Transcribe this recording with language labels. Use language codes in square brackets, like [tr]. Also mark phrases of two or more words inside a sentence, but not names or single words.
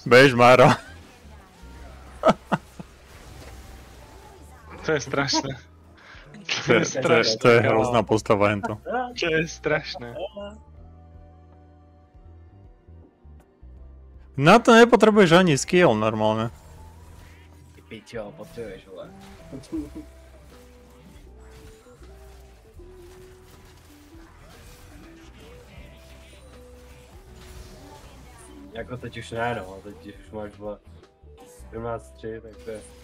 [sk] Bež, Maro. To je strašné. To je hrozná postava hento. To je strašné. Na to nepotrebuješ ani skill normálne. [cs] Ty pičo, potřebuješ, vole. Jako teď už ne, no, teď už máš, vole, 17-3, tak to je.